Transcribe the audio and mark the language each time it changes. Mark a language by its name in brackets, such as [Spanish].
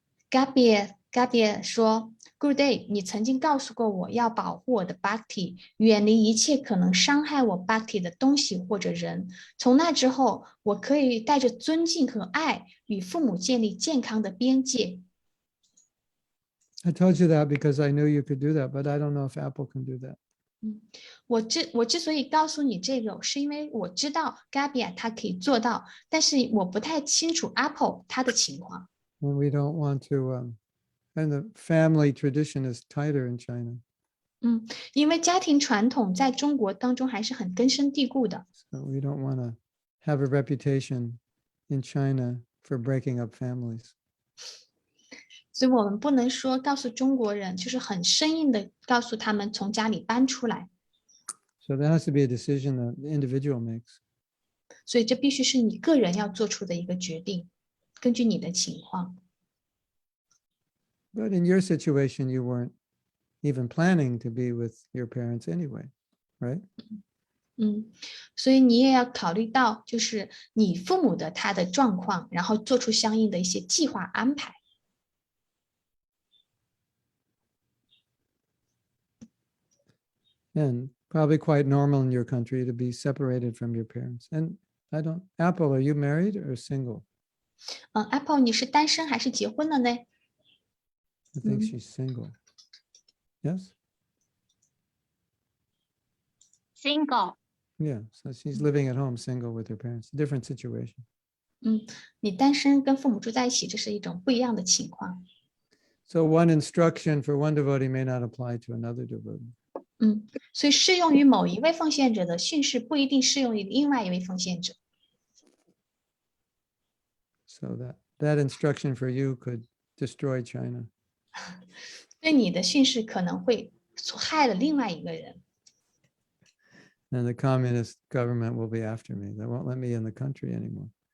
[Chinese] Gabia 说 Gurudev, 你曾经告诉过我要保护我的 bhakti， 远离一切可能伤害我 bhakti 的东西或者人。从那之后，我可以带着尊敬和爱与父母建立健康的边界。 [English] I told you that because I knew you could do that, but I don't know if Apple can do that. [Chinese] 我之所以告诉你这个，是因为我知道 Gabia 他可以做到，但是我不太清楚 Apple 他的情况。 [English] And we don't want to, and the family tradition is tighter in China. [Chinese] 因为家庭传统在中国当中还是很根深蒂固的。 [English] So we don't want to have a reputation in China for breaking up families. [Chinese] 所以我们不能说告诉中国人，就是很生硬的告诉他们从家里搬出来。 [English] So that has to be a decision that the individual makes. [Chinese] 所以这必须是你个人要做出的一个决定，根据你的情况。 [English] But in your situation, you weren't even planning to be with your parents anyway, right? [Chinese] 所以你也要考虑到，就是你父母的他的状况，然后做出相应的一些计划安排。 [English] And probably quite normal in your country to be separated from your parents. And Apple, are you married or single? [Chinese] Apple, 你是单身还是结婚了呢？ [English] I think she's single. Yes? Single. Yeah, so she's living at home single with her parents. Different situation. [Chinese] 你单身跟父母住在一起，这是一种不一样的情况。 [English] So one instruction for one devotee may not apply to another devotee. [Chinese] 所以适用于某一位奉献者的训示不一定适用于另外一位奉献者。 [English] So that instruction for you could destroy China. [Chinese] 对你的训示可能会害了另外一个人。 [English] And the communist government will be after me. They won't let me in the country anymore.